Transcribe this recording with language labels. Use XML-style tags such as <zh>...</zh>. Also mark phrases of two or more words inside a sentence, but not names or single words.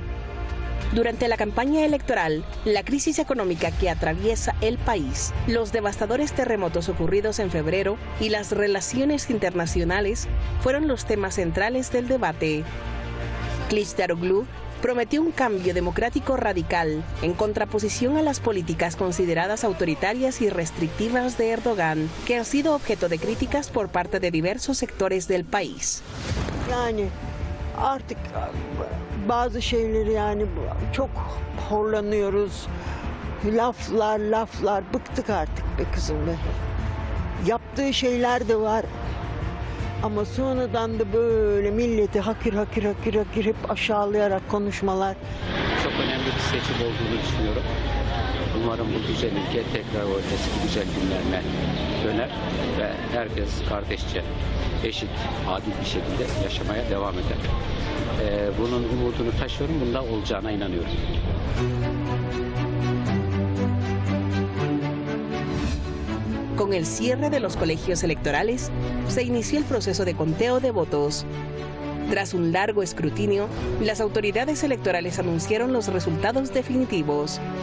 <es>Durante la campaña electoral, la crisis económica que atraviesa el país, los devastadores terremotos ocurridos en febrero y las relaciones internacionales fueron los temas centrales del debate. Kılıçdaroğlu prometió un cambio democrático radical en contraposición a las políticas consideradas autoritarias y restrictivas de Erdogan, que han sido objeto de críticas por parte de diversos sectores del país.</es> <tr>Artık bazı şeyleri yani çok horlanıyoruz. Laflar bıktık artık be kızım be. Yaptığı şeyler de var. Ama sonradan da böyle milleti hakir hep aşağılayarak konuşmalar. Çok önemli bir seçim olduğunu düşünüyorum. Umarım bu güzel ülke tekrar o eski güzel günlerine döner ve herkes kardeşçe, eşit, adil bir şekilde yaşamaya devam eder. Bunun umudunu taşıyorum, bunda olacağına inanıyorum.</tr> <es>Con el cierre de los colegios electorales, se inició el proceso de conteo de votos. Tras un largo escrutinio, las autoridades electorales anunciaron los resultados definitivos.</es>